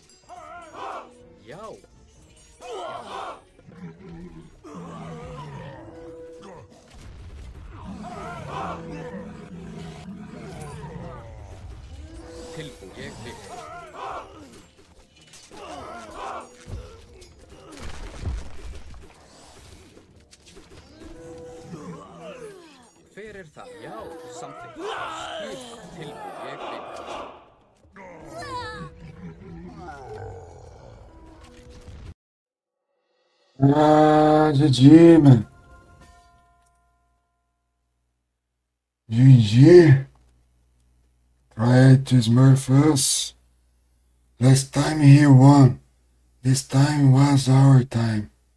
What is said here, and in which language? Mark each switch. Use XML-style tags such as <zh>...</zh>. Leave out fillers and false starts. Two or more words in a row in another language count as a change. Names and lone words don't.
<is>Já. Tilbúin, ég vil. Hver er það? skip tilbúð ég vil.</is> <en>Ah, GG, man. GG. Tried to smurf us. Last time he won. This time was our time.</en>